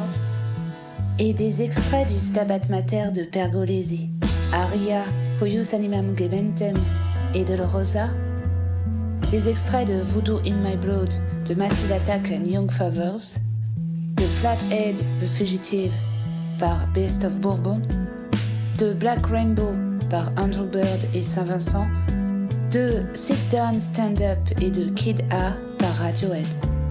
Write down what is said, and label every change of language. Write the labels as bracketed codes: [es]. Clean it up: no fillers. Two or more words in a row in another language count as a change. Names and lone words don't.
[fr] Et des extraits du Stabat Mater de Pergolesi, Aria, Huius Animam Gementem et de Rosa, des extraits de Voodoo in My Blood de Massive Attack and Young Fathers, de Flathead the Fugitive par Beast of Bourbon, de Black Rainbow par Andrew Bird et Saint-Vincent, de Sit Down Stand Up et de Kid A par Radiohead.